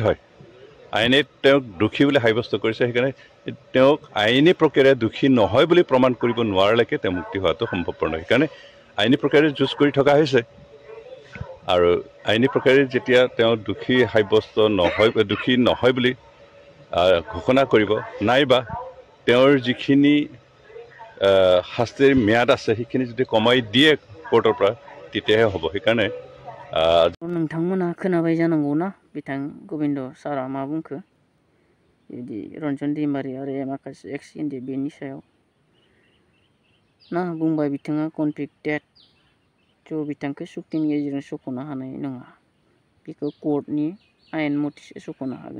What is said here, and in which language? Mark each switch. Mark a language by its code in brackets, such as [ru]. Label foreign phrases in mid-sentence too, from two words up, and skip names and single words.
[as] হয় আইনে তেওঁক দোষী বুলি সাব্যস্ত কৰিছে সেইকাৰণে তেওঁক আইনী প্ৰক্ৰিয়াৰে দোষী নহয় বুলি প্ৰমাণ কৰিব নোৱাৰালৈকে তেওঁ মুক্তি হোৱাটো সম্ভৱপৰ নহয় সেইকাৰণে আইনী প্ৰক্ৰিয়াৰে যুঁজ কৰি থকা হৈছে আৰু আইনী প্ৰক্ৰিয়াৰে যেতিয়া তেওঁ দোষী সাব্যস্ত নহয় বুলি ঘোষণা কৰিব নাইবা তেওঁৰ যিখিনি শাস্তিৰ ম্যাদ আছে সেইখিনি যদি কমাই দিয়ে কোৰ্টৰ পৰা তেতিয়াহে হ'ব সেইকাৰণে [brx] नोंथांमोना खोनाबाय जानांगौना बिथां गबिन्द सारा मा बुंखो बिदि रन्जन दैमारि आरो माखासे एक्स इन्डि बेनि सायाव ना बुंबाय बिथाङा कनभिक्टेड थ' बिथांखौ सुक्तिनि गेजेरजों सख'नो हानाय नङा बेखौ कर्टनि आयेन मथेसो सख'नो हागोन।